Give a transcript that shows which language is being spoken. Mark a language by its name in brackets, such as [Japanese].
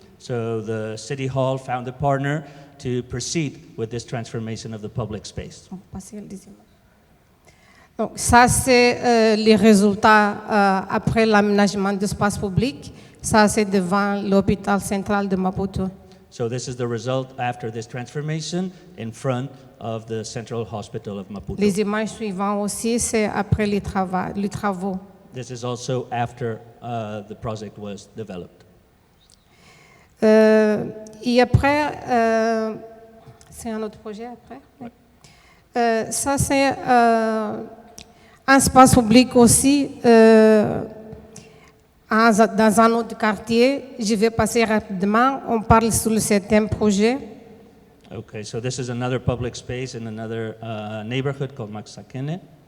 [English] So the city hall found a partner to proceed with this transformation of the public space. [French] Donc, ça, c'est les résultats après l'aménagement d'espace public. Ça, c'est devant l'hôpital central de Maputo. [English] So this is the result after this transformation in front of the Central Hospital of Maputo. [French] Les images suivantes aussi, c'est après les travaux. [English] This is also after the project was developed. [French] Et après, c'est un autre projet après. Oui. Ça, c'est un espace public aussi dans un autre quartier. Je vais passer rapidement. On parle sur le 7e projet. [English] Okay, so this is another public space in another neighborhood called Maxakene.